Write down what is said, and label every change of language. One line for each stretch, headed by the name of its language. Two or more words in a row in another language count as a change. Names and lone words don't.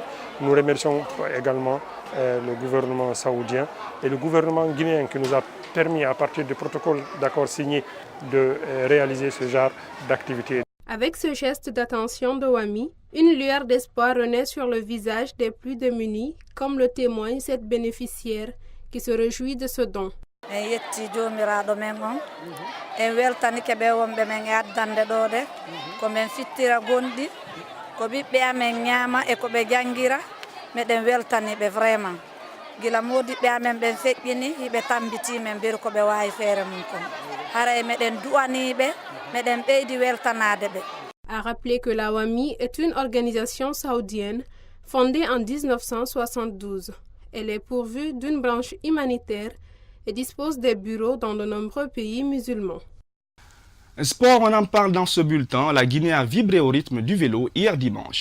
French: Nous remercions également le gouvernement saoudien et le gouvernement guinéen qui nous a permis à partir du protocole d'accord signé de réaliser ce genre d'activité. Avec ce geste d'attention de WAMI, une lueur d'espoir renaît sur le visage des plus démunis, comme le témoigne cette bénéficiaire qui se réjouit de ce don.
Fula: gila modiɓɓe amen ɓen feƴƴini hiɓe tambiti men mbiri koɓe wawi feere mum kon haray meɗen du'aniɓe meɗen ɓeydi weltanade ɓe.
French: A rappeler que la WAMI est une organisation saoudienne fondée en 1972. Elle est pourvue d'une branche humanitaire et dispose des bureaux dans de nombreux pays musulmans. Sport, on en parle dans ce bulletin. La Guinée a vibré au rythme du vélo hier dimanche.